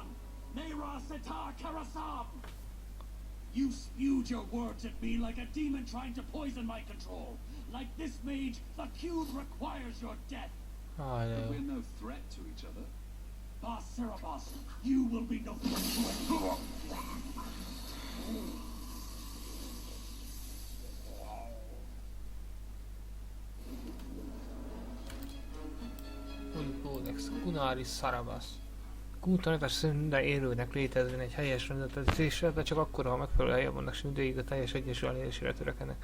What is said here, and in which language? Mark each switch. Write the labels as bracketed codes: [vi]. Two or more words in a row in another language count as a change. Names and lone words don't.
[en] Nera Sitar Karasam! You spewed your words at me like a demon trying to poison my control. Like this mage, the Qun requires your death. [hu] Ah, de [en] But [hu] jó. [en] we're no threat to each other. Boss Cerebos, you will be no threat. [hu] Új kódex. Kunári szarabasz. Kúta neves szerint minden élőnek létezzen egy helyes rendeltetésre, de csak akkor, ha megfelelő helyen vannak, és mindegyik a teljes egyensúly elérésére törekednek.